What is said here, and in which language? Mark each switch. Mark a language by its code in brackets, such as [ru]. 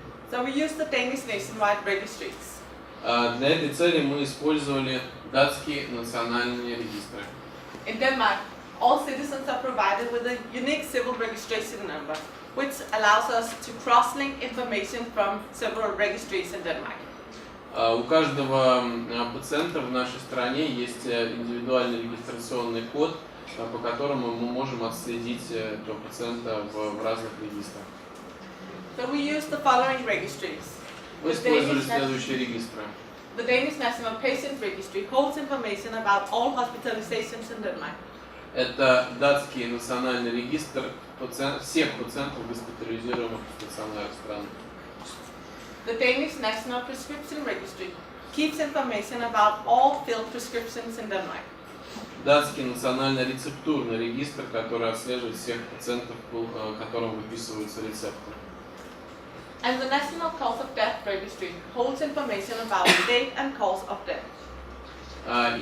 [en] So we used the Danish nationwide registries. [ru] Для этой цели мы использовали датские национальные регистры. [en] In Denmark, all citizens are provided with a unique civil registration number, which allows us to cross-link information from several registries in Denmark. [ru] У каждого пациента в нашей стране есть индивидуальный регистрационный код, по которому мы можем отследить этого пациента в разных регистрах. [en] So we use the following registries. [ru] Мы использовали следующие регистры. [en] The Danish National Patient Registry holds information about all hospitalizations in Denmark. [ru] Это датский национальный регистр всех пациентов, госпитализируемых в стационарных странах. [en] The Danish National Prescription Registry keeps information about all filled prescriptions in Denmark. [ru] Датский национальный рецептурный регистр, который отслеживает всех пациентов, которым выписываются рецепты. [en] And the National Cause of Death Registry holds information about the date and cause of death.